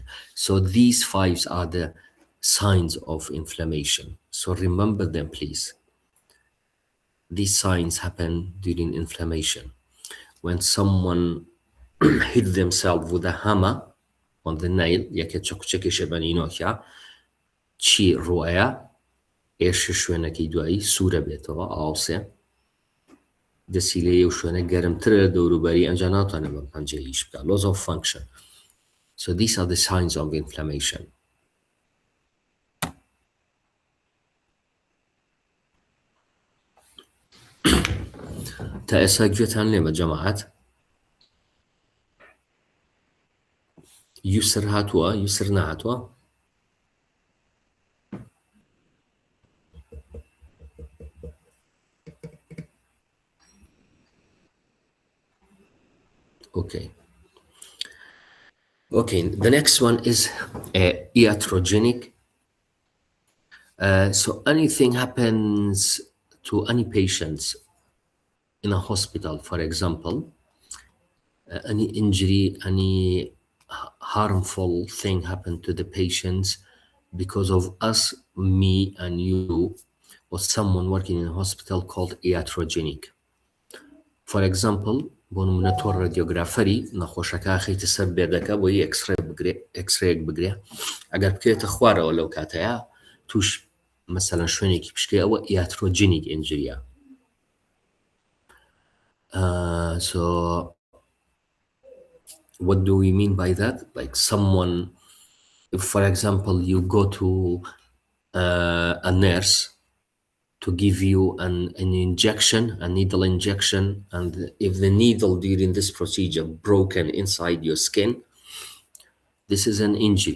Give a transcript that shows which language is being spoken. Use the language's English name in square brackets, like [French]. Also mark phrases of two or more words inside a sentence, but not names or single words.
[English] So these five are the signs of inflammation, so remember them, please. These signs happen during inflammation. When someone hit themselves with a hammer on the nail [Central Kurdish] یەکێ چەکچەکێشە بەنینۆکە چی ڕوایە ئێش شوێنەکەی دوایی سوورە بێتەوە ئاوسێ دەسی لێ و شوێنە گەرمترە دەوروبەری ئەنجا ناتوانێت بە پەنجە هیچ بکات. [English] Loss of function. So these are the signs of inflammation. [Central Kurdish] تا ئێستا گوێتان لێ بە جەماعەت؟ یوسر هاتووە یوسر نهاتووە؟ [English] Okay. Okay, the next one is iatrogenic. So anything happens to any patients in a hospital, for example, any injury, any harmful thing happened to the patients because of us, me and you, or someone working in a hospital called iatrogenic. For example, [Central Kurdish] بۆ نمونە تۆ ڕادیۆگرافەری نەخۆشەکە خەیتە سەر بێدەکە بۆی ئەکسرەیەک بگرێ ئەگەر بکرێتە خوارەوە لەو کاتەیە توش مەسەلەن شوێنێکی پشکێ ئەوە [English] iatrogenic injury. So what do we mean by that? Like someone, if for example you go to a nurse to give you an injection, a needle injection, and if the needle during this procedure broken inside your skin, this is an injury.